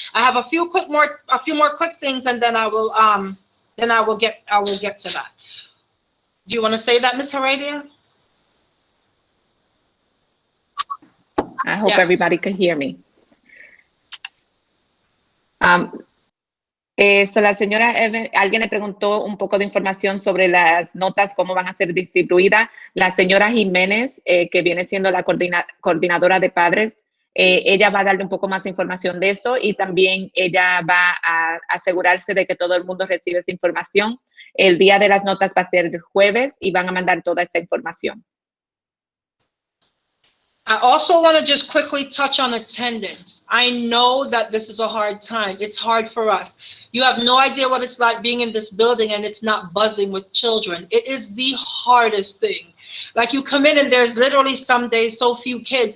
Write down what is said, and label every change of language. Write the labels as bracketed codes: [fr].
[en] I have a few more quick things, and then I will get to that. Do you want to say that, Ms. Heredia? I hope everybody can hear me. [es] So la señora alguien le preguntó un poco de información sobre las notas, cómo van a ser distribuidas. La señora Jiménez, que viene siendo la coordinadora de padres, ella va a darle un poco más de información de eso, y también ella va a asegurarse de que todo el mundo recibe esa información. El día de las notas va a ser el jueves y van a mandar toda esa información. [en] I also want to just quickly touch on attendance. I know that this is a hard time. It's hard for us. You have no idea what it's like being in this building and it's not buzzing with children. It is the hardest thing. Like, you come in and there's literally some days so few kids.